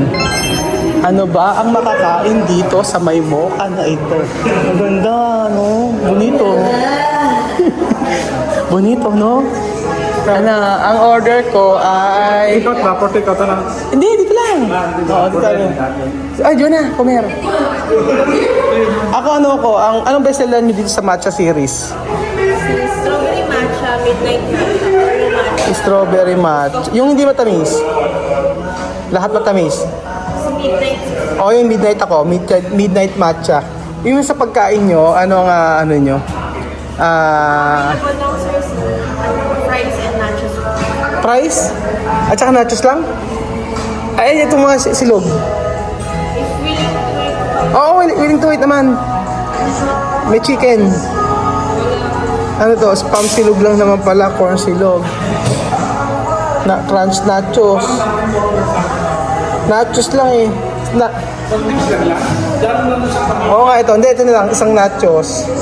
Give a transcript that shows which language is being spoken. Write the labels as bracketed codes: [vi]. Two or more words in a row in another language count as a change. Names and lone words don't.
[tl] Ano ba ang makakain dito sa may Mocha na ito? Maganda, no? Bonito. Bonito, no? Ano, ang order ko ay... Ikaw ba? Porte ikaw na. Hindi, dito lang. Oo, dito lang. Ay, diyan na, kumer. Ako ano ko, anong bestseller niyo dito sa matcha series? [en] Strawberry matcha, midnight matcha. Strawberry matcha. [tl] Yung hindi matamis. Lahat matamis. Midnight. O, yung midnight ako. [en] Midnight matcha. [tl] Yung sa pagkain nyo, ano nga, ano nyo? [en] Available lang sir, fries and nachos. [tl] Fries? At saka nachos lang? Ay, itong mga silog. [en] If willing to wait, [tl] Oo, [en] willing to wait [tl] naman. May chicken. Ano to? Spam silog lang naman pala. Corn silog. [en] Crunch nachos. [tl] Nachos lang eh. Oo nga, ito. Hindi, ito na lang. Isang nachos.